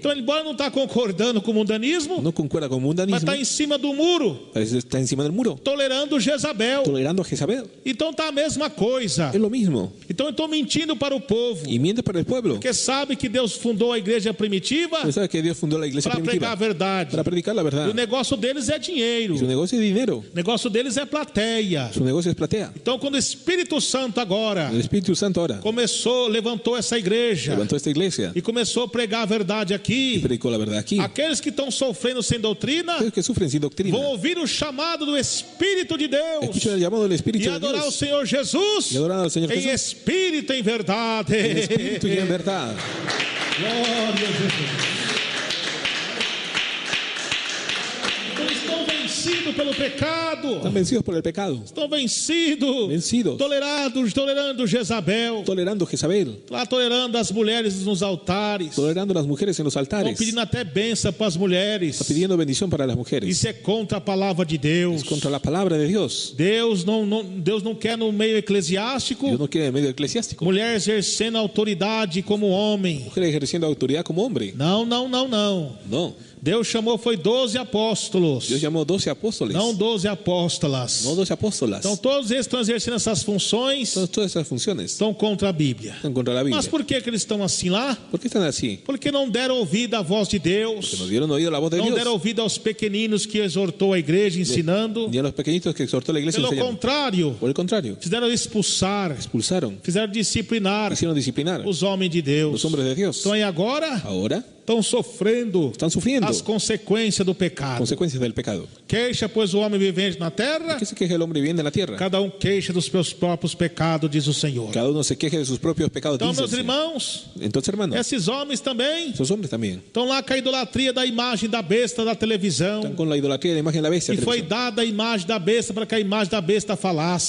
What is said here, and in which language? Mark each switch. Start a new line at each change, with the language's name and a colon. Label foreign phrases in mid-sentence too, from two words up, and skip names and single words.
Portuguese: Então, embora não está concordando com o mundanismo,
Spanish: no concuerda con
Portuguese: mas
Spanish: mundanismo,
Portuguese: está em cima do muro,
Spanish: parece que está encima del muro,
Portuguese: tolerando Jezabel.
Spanish: tolerando a Jezabel.
Portuguese: Então tá a mesma coisa.
Spanish: Es lo mismo,
Portuguese: Então estão mentindo para o povo,
Spanish: y miente para el pueblo.
Portuguese: porque sabe que Deus fundou a igreja primitiva
Spanish: Usted sabe que Dios fundó la iglesia
Portuguese: para pregar a
Spanish: primitiva
Portuguese: verdade.
Spanish: para predicar la
Portuguese: E
Spanish: verdad.
Portuguese: o negócio deles é dinheiro,
Spanish: Su negocio es dinero,
Portuguese: o negócio deles é plateia.
Spanish: su negocio es platea.
Portuguese: Então, quando o Espírito Santo agora
Spanish: El Espíritu Santo ahora
Portuguese: levantou essa igreja
Spanish: levantó esta iglesia
Portuguese: e começou a pregar a verdade
Spanish: y
Portuguese: aqui,
Spanish: predicó la verdad aquí.
Portuguese: aqueles que estão sofrendo sem doutrina
Spanish: Aquellos que sufren sin doctrina,
Portuguese: vão ouvir o chamado do Espírito de Deus
Spanish: escuchan el llamado del Espíritu
Portuguese: e
Spanish: de
Portuguese: adorar o
Spanish: Dios
Portuguese: Senhor Jesus
Spanish: y adorar al Señor
Portuguese: em
Spanish: Jesús
Portuguese: espírito e em verdade.
Spanish: en espíritu y en verdad.
Portuguese: Glória a Jesus. Eles estão vencidos pelo pecado,
Spanish: Están vencidos por el pecado,
Portuguese: estão vencidos,
Spanish: vencidos,
Portuguese: tolerando Jezabel,
Spanish: tolerando Jezabel,
Portuguese: lá tolerando as mulheres nos altares,
Spanish: tolerando a las mujeres en los
Portuguese: estão
Spanish: altares,
Portuguese: pedindo até bênção para as mulheres.
Spanish: pidiendo bendición para las mujeres.
Portuguese: Isso é contra a palavra de Deus.
Spanish: Es contra la palabra de Dios.
Portuguese: Deus não quer no meio eclesiástico
Spanish: Dios no quiere en medio eclesiástico
Portuguese: mulher exercendo autoridade como homem.
Spanish: mujer ejerciendo autoridad como hombre.
Portuguese: Não.
Spanish: No,
Portuguese: Deus chamou foi 12 apóstolos,
Spanish: Dios llamó 12 apóstoles,
Portuguese: não 12 apóstolas.
Spanish: no 12 apóstolas.
Portuguese: Então todos eles estão exercendo essas funções,
Spanish: Todas esas funciones
Portuguese: estão contra a Bíblia.
Spanish: están contra la Biblia.
Portuguese: Mas por que eles estão assim lá?
Spanish: ¿Por qué están así?
Portuguese: Porque não deram ouvido à voz de Deus,
Spanish: Que nos dieron oído a la voz de
Portuguese: não
Spanish: Dios.
Portuguese: deram ouvido aos pequeninos que exortou a igreja ensinando.
Spanish: Ni a los pequeñitos que exhortó la iglesia
Portuguese: Pelo
Spanish: enseñando.
Portuguese: contrário,
Spanish: Por el contrario,
Portuguese: fizeram expulsar,
Spanish: expulsaron,
Portuguese: fizeram disciplinar
Spanish: hicieron disciplinar
Portuguese: os homens de Deus.
Spanish: los hombres de Dios.
Portuguese: Então aí agora
Spanish: Ahora
Portuguese: estão sofrendo
Spanish: están sufriendo
Portuguese: as consequências do pecado.
Spanish: consecuencias del pecado.
Portuguese: Queixa, pois, o homem vivente na terra,
Spanish: ¿Qué se queja el hombre viviente en la tierra?
Portuguese: cada queixa dos seus próprios pecados, diz o Senhor.
Spanish: Cada uno se queja de sus propios pecados.
Portuguese: Então,
Spanish: dice el
Portuguese: meus
Spanish: Señor.
Portuguese: irmãos,
Spanish: Entonces, hermano,
Portuguese: esses homens também
Spanish: esos hombres también
Portuguese: estão lá com a idolatria da imagem da besta da televisão,
Spanish: están con la idolatría de la imagen de la bestia.
Portuguese: que foi dada a imagem da besta para que a imagem da besta falasse.